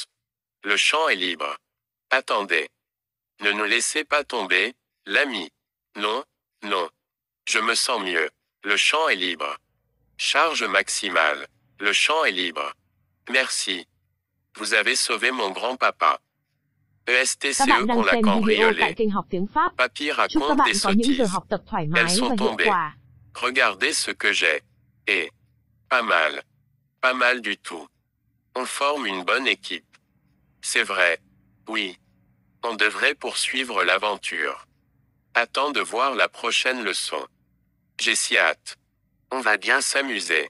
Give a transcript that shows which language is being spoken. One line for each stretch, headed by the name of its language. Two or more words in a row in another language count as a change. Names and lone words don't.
French: Le champ est libre. Attendez. Ne nous laissez pas tomber, l'ami. Non, non. Je me sens mieux. Le champ est libre. Charge maximale. Le champ est libre. Merci. Vous avez sauvé mon grand-papa.
Vietnamese: Các
French: ESTCE
Vietnamese: bạn đang
French: qu'on l'a
Vietnamese: xem video tại
French: cambriolé.
Vietnamese: kênh học tiếng Pháp.
French: Papy
Vietnamese: Chúc các
French: raconte
Vietnamese: bạn
French: des
Vietnamese: có những giờ
French: sottises.
Vietnamese: học tập thoải
French: Elles
Vietnamese: mái và
French: sont
Vietnamese: hiệu
French: tombées.
Vietnamese: quả.
French: Regardez ce que j'ai. Et pas mal. Pas mal du tout. On forme une bonne équipe. C'est vrai. Oui. On devrait poursuivre l'aventure. Attends de voir la prochaine leçon. J'ai si hâte. On va bien s'amuser.